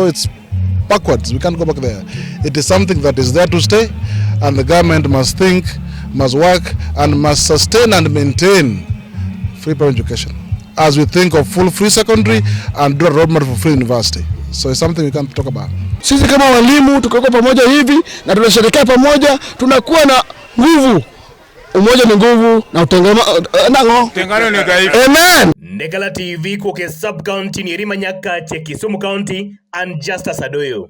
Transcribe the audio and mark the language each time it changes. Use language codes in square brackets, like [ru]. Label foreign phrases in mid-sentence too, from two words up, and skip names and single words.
[en] It's backwards. We can't go back there. It is something that is there to stay, and the government must think, must work, and must sustain and maintain free primary education as we think of full free secondary and do a roadmap for free university. So it's something we can talk about. [sw] Sisi kama walimu tukiwa pamoja hivi na tunasherehekea pamoja, tunakuwa na nguvu. Umoja ni nguvu na utengano ni udhaifu. Amen. Negala TV kwa sub county ni Nyakach, Kisumu County and Justice Adoyo.